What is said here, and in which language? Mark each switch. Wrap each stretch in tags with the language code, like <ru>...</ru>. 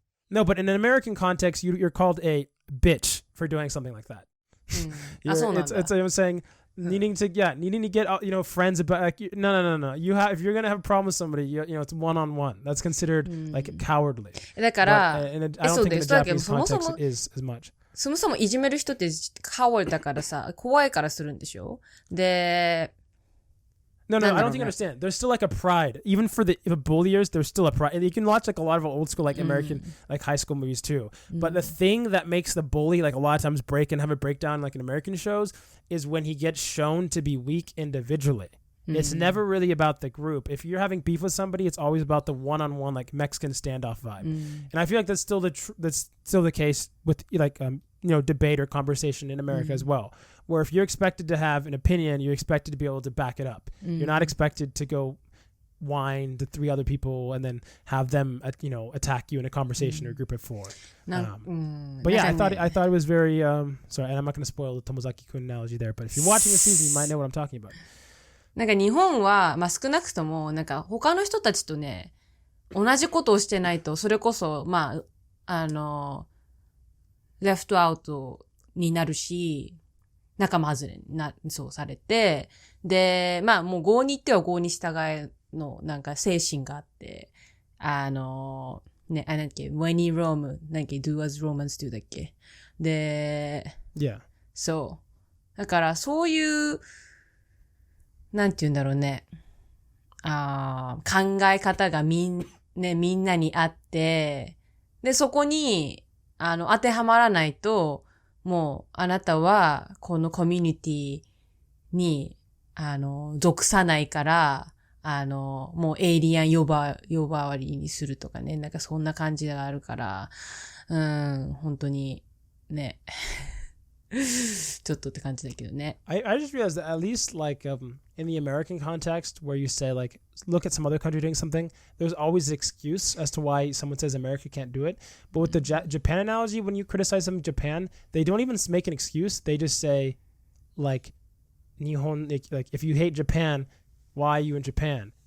<en>No, but in an American context, you're called a bitch for doing something like that. It's I'm saying needing to get friends about like no. If you're gonna have a problem with somebody, it's one-on-one. That's considered like cowardly.</en> <ja>だから、</ja> <en>I don't think in the Japanese context it is as much.</en> <ja>そもそもいじめる人ってカワイだからさ、怖いからするんでしょ？で、</ja> <en>No, I don't think you understand. There's still like a pride. Even for the bulliers, there's still a pride. You can watch like a lot of old school, like American, like high school movies too. But the thing that makes the bully like a lot of times break and have a breakdown like in American shows is when he gets shown to be weak individually. It's never really about the group. If you're having beef with somebody, it's always about the one-on-one like Mexican standoff vibe. And I feel like that's still the case with like debate or conversation in America as well. Where if you're expected to have an opinion, you're expected to be able to back it up. You're not expected to go whine to 3 other people and then have them attack you in a conversation or a group of 4. But yeah, I thought it was very sorry, and I'm not going to spoil the Tomozaki-kun analogy there, but if you're watching the season, you might know what I'm talking about.</en> <ja>なんか日本は、まあ、少なくとも、なんか他の人たちとね、同じことをしてないと、それこそ、まあ、レフトアウトになるし、仲間外れそうされて、で、まあもう郷に行っては郷に従えのなんか精神があって、なんだっけ、</ja> <en>when in Rome,</en> <ja>なんだっけ、</ja> <en>do as Romans do</en> <ja>だっけ。で、</ja> <en>yeah.</en> <ja>そう。だからそういう、なんて言うんだろうね。考え方がみんなにあって、で、そこに、当てはまらないと、もう、あなたは、このコミュニティに、属さないから、もうエイリアン呼ばわりにするとかね。なんかそんな感じがあるから、本当に、ね。ちょっとって感じだけどね。</ja> <en>I just realized that at least like in the American context where you say like look at some other country doing something, there's always an excuse as to why someone says America can't do it. But with the Japan analogy, when you criticize them in Japan, they don't even make an excuse. They just say like Nihon, like if you hate Japan, why are you in Japan?</en>